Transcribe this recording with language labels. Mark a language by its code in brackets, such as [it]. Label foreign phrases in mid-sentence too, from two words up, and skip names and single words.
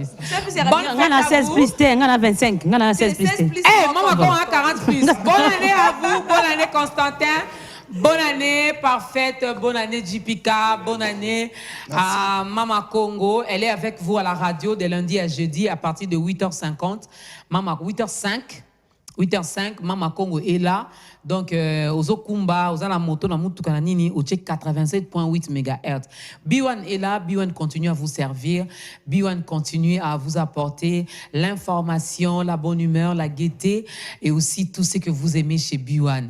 [fr] On a 16 plus, on a 25, on a 16 plus. Maman, on a 40 plus. Bonne année à vous, bonne année Constantin. Bonne année, Parfaite, bonne année Jipika, bonne année à Mama Congo. Elle est avec vous à la radio de lundi à jeudi à partir de 8h50. Mama, 8h05, Mama Congo est là. Donc, aux Okumba, aux Alamoto, na Mutukananini, au check 87.8 MHz. B1 est là, B1 continue à vous servir, B1 continue à vous apporter l'information, la bonne humeur, la gaieté et aussi tout ce que vous aimez chez B1.